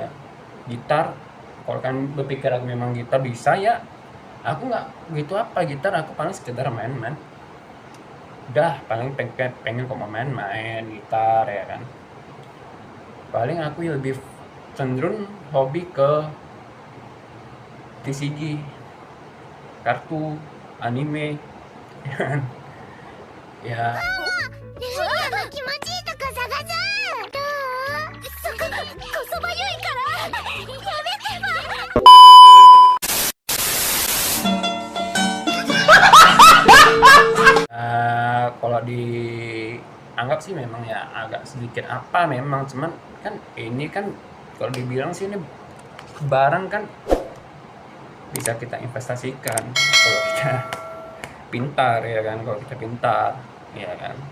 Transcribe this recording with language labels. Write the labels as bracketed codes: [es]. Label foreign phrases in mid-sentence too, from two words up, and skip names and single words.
[id] Gitar, kalau kan berpikir aku memang gitar bisa ya, aku nggak gitu apa gitar, aku paling sekedar main-main udah, paling pengen kok main gitar ya kan. Paling aku lebih cenderung hobi ke TCG, kartu anime ya. [ja] ルーヤの気持ちいいとこ探すどうそここそばゆいからやめてば [id] Kalau dianggap sih memang ya agak sedikit apa, memang cuman kan ini kan kalau dibilang sih ini barang kan bisa kita investasikan kalau kita pintar ya kan, kalau kita pintar ya kan.